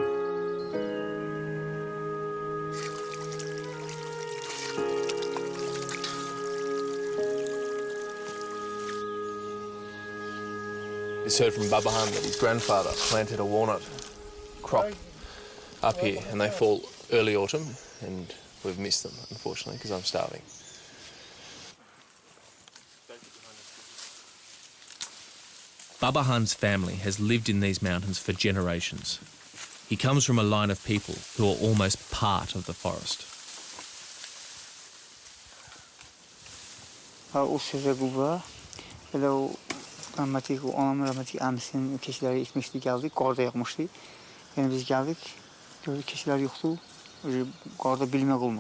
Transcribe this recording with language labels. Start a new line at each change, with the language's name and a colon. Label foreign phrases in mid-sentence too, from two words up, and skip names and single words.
English: Just heard from Baban that his grandfather planted a walnut crop up here, and they fall early autumn, and we've missed them, unfortunately, because I'm starving. Baban's family has lived in these mountains for generations. He comes from a line of people who are almost part of the forest.
Azerbaijani: Rahmetlik anam, rahmetlik amsinin keçiləri itmişdi, gəldik, qarda yağmışdı. Yəni biz gəldik, gördük keçilər yoxdur, qarda bilmək olmur.